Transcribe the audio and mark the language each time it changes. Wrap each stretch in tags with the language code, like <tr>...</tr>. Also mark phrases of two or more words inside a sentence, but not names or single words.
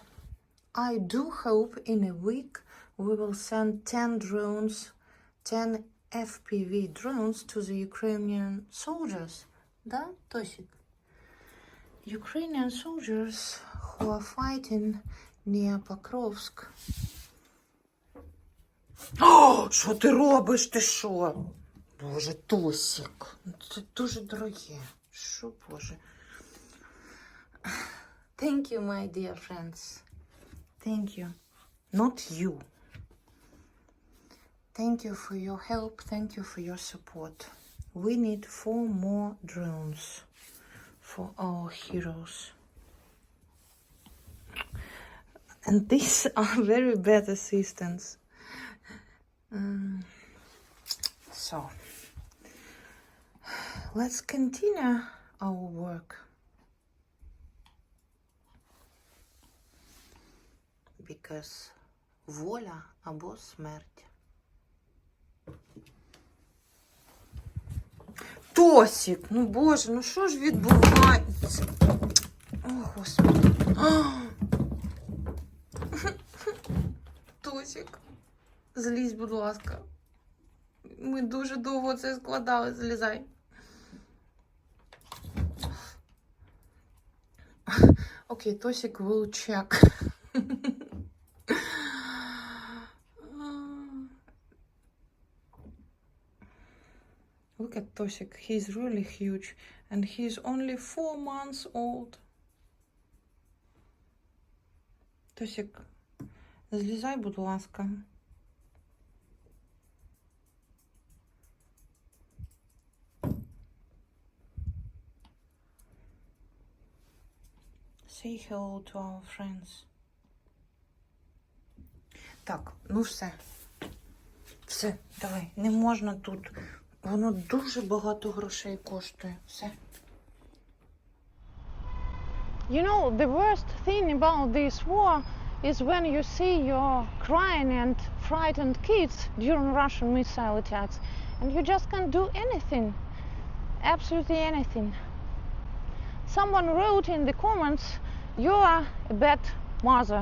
<en>I do hope in a week we will send 10 drones, 10 FPV drones to the Ukrainian soldiers.</en> <uk>Да, Tosik?</uk> <en>Ukrainian soldiers who are fighting near Pokrovsk.</en> <uk>О, що ти робиш? Ти що? Боже, Тосик, це дуже дороге. Що, Боже?</uk> <en>Thank you, my dear friends. Thank you. Not you. Thank you for your help. Thank you for your support. We need 4 more drones for our heroes. And these are very bad assistants. So, let's continue our work. Because</en> <uk>воля або смерть. Тосик, ну боже, ну що ж відбувається? О, Господи. Тосик, злізь, будь ласка. Ми дуже довго це складали, злізай.</uk> <en>Окей, Тосик will check. Look at Tosik, he's really huge and he's only 4 months old. Tosik,</en> <uk>злізай, будь ласка.</uk> <en>Say hello to our friends.</en> <uk>Так, ну все. Все, давай, не можна тут. Воно дуже багато грошей коштує. Все.</uk> <en>You know, the worst thing about this war is when you see your crying and frightened kids during Russian missile attacks and you just can't do anything. Absolutely anything. Someone wrote in the comments, you are a bad mother.</en>